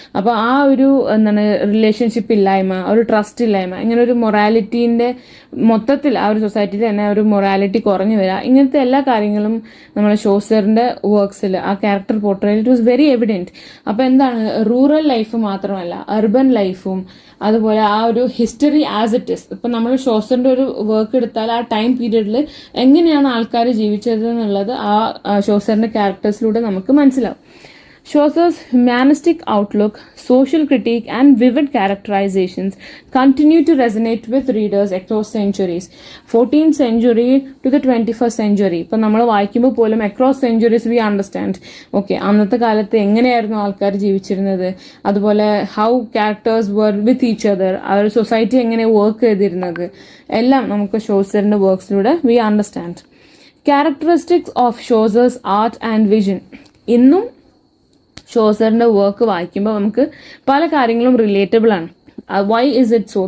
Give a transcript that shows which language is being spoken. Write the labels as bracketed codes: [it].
[ml] അപ്പോൾ ആ ഒരു റിലേഷൻഷിപ്പ് ഇല്ലായ്മ, ഒരു ട്രസ്റ്റ് ഇല്ലായ്മ, ഇങ്ങനെ ഒരു മൊറാലിറ്റീന്റെ മൊത്തത്തിൽ ആ ഒരു സൊസൈറ്റിയിൽ തന്നെ ഒരു മൊറാലിറ്റി കുറഞ്ഞു വരിക, ഇങ്ങനത്തെ എല്ലാ കാര്യങ്ങളും നമ്മളെ ഷോസറിന്റെ വർക്ക്സിൽ ആ character പോർട്രേയിൽ [en] It was very evident. [ml] അപ്പോൾ എന്താണ്, റൂറൽ ലൈഫ് മാത്രമല്ല അർബൻ ലൈഫും അതുപോലെ ആ ഒരു ഹിസ്റ്ററി ആസ് ഇറ്റ് ഇസ്. ഇപ്പൊ നമ്മൾ ഷോസറിന്റെ ഒരു വർക്ക് എടുത്താൽ ആ ടൈം പീരീഡിൽ എങ്ങനെയാണ് ആൾക്കാർ ജീവിച്ചത് എന്നുള്ളത് ആ ഷോസറിന്റെ ക്യാരക്ടേഴ്സിലൂടെ നമുക്ക് മനസ്സിലാവും. [en] Chaucer's humanistic outlook, social critique, and vivid characterizations continue to resonate with readers across centuries. 14th century to the 21st century. [ml] ഇപ്പൊ നമ്മൾ വായിക്കുമ്പോൾ പോലും [en] across centuries we understand, [ml] okay, അന്നത്തെ കാലത്ത് എങ്ങനെയായിരുന്നു ആൾക്കാർ ജീവിച്ചിരുന്നത്, അതുപോലെ [en] how characters were with each other, [ml] ആ ഒരു സൊസൈറ്റി എങ്ങനെ വർക്ക് ചെയ്തിരുന്നത്, എല്ലാം നമുക്ക് ഷോസറിന്റെ വർക്ക്സിലൂടെ we understand. [en] Characteristics of Chaucer's art and vision. [ml] ഇന്നും ഷോസറിന്റെ വർക്ക് വായിക്കുമ്പോൾ നമുക്ക് പല കാര്യങ്ങളും റിലേറ്റബിൾ ആണ്. [en] Why is it so?